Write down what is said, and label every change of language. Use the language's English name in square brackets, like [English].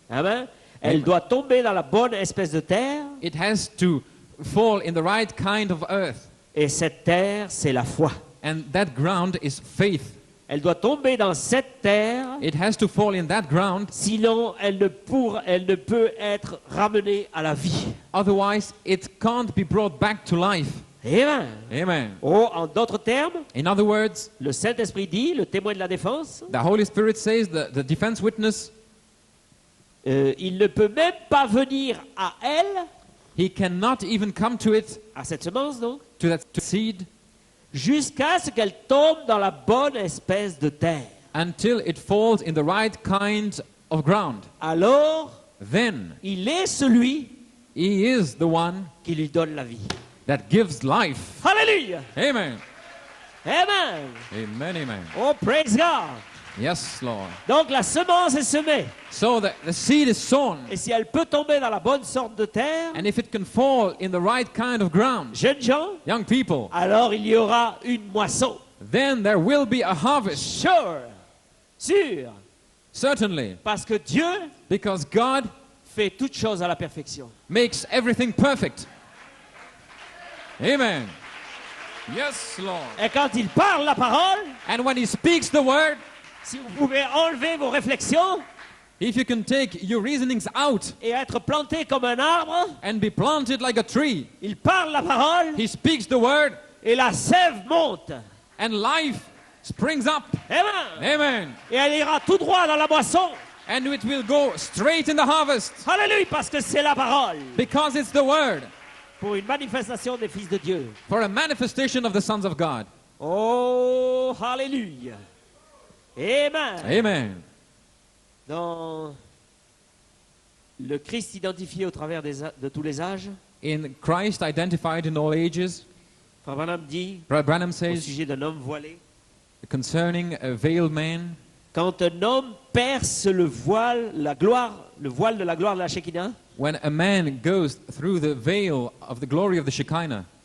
[French] Amen. Elle [English] Amen. [French] doit tomber dans la bonne espèce de terre. [English] It has to fall in the right kind of earth. [French] Et cette terre, c'est la foi. [English] And that ground is faith. [French] Elle doit tomber dans cette terre. [English] It has to fall in that ground. [French] Sinon, elle ne peut être ramenée à la vie. [English] Otherwise, it can't be brought back to life. [French] Amen. [English] Amen. [French] Oh, en d'autres termes, [English] In other words, [French] le Saint-Esprit dit, le témoin de la défense, [English] the Holy Spirit says, the defense witness, [French] il ne peut même pas venir à elle, [English] he cannot even come to it, [French] à cette semence donc, [English] to that seed, [French] jusqu'à ce qu'elle tombe dans la bonne espèce de terre. [English] until it falls in the right kind of ground. [French] Alors, [English] Then [French] il est celui [English] he is the one [French] qui lui donne la vie. [English] that gives life. [French] Alléluia. [English] Amen. Amen. Amen, amen. Oh, praise God. Yes, Lord. [French] Donc la semence est semée. [English] So the seed is sown, [French] Et si elle peut tomber dans la bonne sorte de terre, [English] and if it can fall in the right kind of ground, [French] jeunes gens, [English] young people, [French] alors il y aura une moisson. [English] then there will be a harvest. Sure. Sûr. Certainly. [French] Parce que Dieu [English] Because God [French] fait toutes choses à la perfection. [English] makes everything perfect. Amen. Yes, Lord. [French] Et quand il parle la parole, [English] And when He speaks the word, [French] si vous pouvez enlever vos réflexions [English] if you can take your reasonings out [French] et être planté comme un arbre, [English] and be planted like a tree, [French] il parle la parole [English] He speaks the word, [French] et la sève monte. [English] and life springs up. Amen. Amen. [French] Et elle ira tout droit dans la moisson. [English] And it will go straight in the harvest. [French] Alléluia, parce que c'est la parole. [English] Because it's the word. [French] Pour une manifestation des fils de Dieu. [English] For a manifestation of the sons of God. [French] Oh, alléluia. Amen. [English] Amen. [French] Dans le Christ identifié au travers de tous les âges, [English] In Christ identified in all ages, [French] Frère Branham dit [English] Brother Branham [French] au [English] says [French] sujet d'un homme voilé, [English] concerning a veiled man, [French] Quand un homme perce le voile de la gloire de la Shekinah, [English] when a man goes through the veil of the glory of the Shekinah,